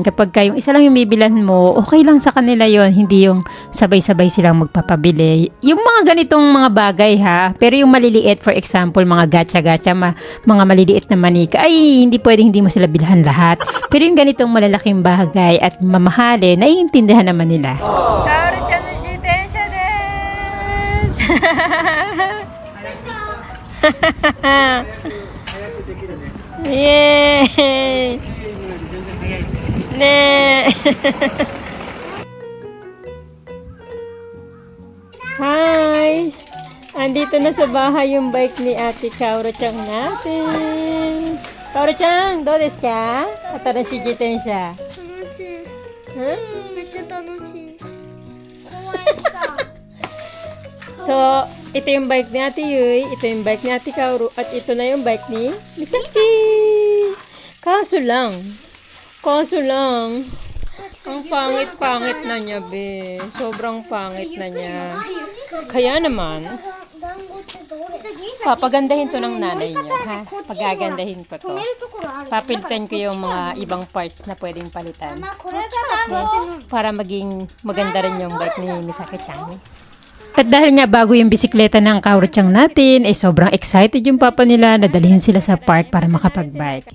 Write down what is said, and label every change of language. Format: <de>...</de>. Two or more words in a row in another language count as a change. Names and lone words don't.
<tl>Kapag yung isa lang yung bibilhan mo, okay lang sa kanila yon, hindi yung sabay-sabay silang magpapabili. Yung mga ganitong mga bagay ha, pero yung maliliit,</tl> <en>for example,</en> <tl>mga gacha-gacha, mga maliliit na manika, ay hindi pwedeng hindi mo sila bilhan lahat. Pero yung ganitong malalaking bagay at mamahalin, naiintindihan naman nila.</tl> <ja>かおるちゃん の じてんしゃ です! Yay! Ne! Hi!</ja> <tl>Andito na sa bahay yung bike ni Ate Kaoru-chan natin.</tl> <ja>かおるちゃん、どう です か? あたらしい じてんしゃ. めっちゃ楽しい。</ja> <tl>So, ito yung bike ni Ate Yui, ito yung bike ni Ate Kaoru, at ito na yung bike ni Misaki. Kaso lang, ang pangit-pangit na niya, be. Sobrang pangit na niya. Kaya naman,</tl> <ja>団子ってどれ？</ja> <tl>Papagandahin to ng nanay niya, ha? Pagagandahin ko to. Papilitan ko yung mga ibang parts na pwedeng palitan. Para maging maganda rin yung bike ni Misaki-chan. At dahil nga bago yung bisikleta ng Kaoru-chan natin, eh sobrang excited yung papa nila na dalhin sila sa park para makapag-bike.</tl>